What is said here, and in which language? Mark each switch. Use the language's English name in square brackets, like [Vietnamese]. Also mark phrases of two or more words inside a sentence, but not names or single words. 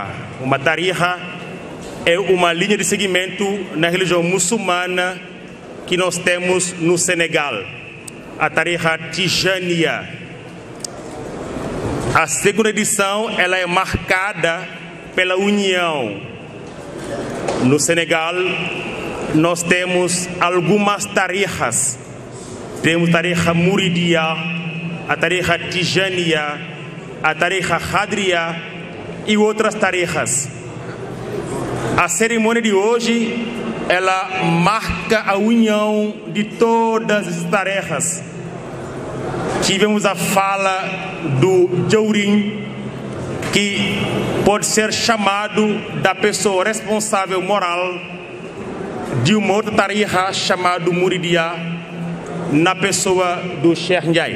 [Portuguese] Uma tariha é uma linha de seguimento na religião muçulmana que nós temos no Senegal, a tariha Tijaniya. A segunda edição ela é marcada pela união. No Senegal, nós temos algumas tarihas. Temos a tariha Muridiya, a tariha Tijaniya, a tariha Khadriya e outras tarihas. A cerimônia de hoje, ela marca a união de todas as tarefas. Tivemos a fala do Jaurim, que pode ser chamado da pessoa responsável moral de uma outra tariha chamada Muridiya, na pessoa do Sheikh Ndiaye.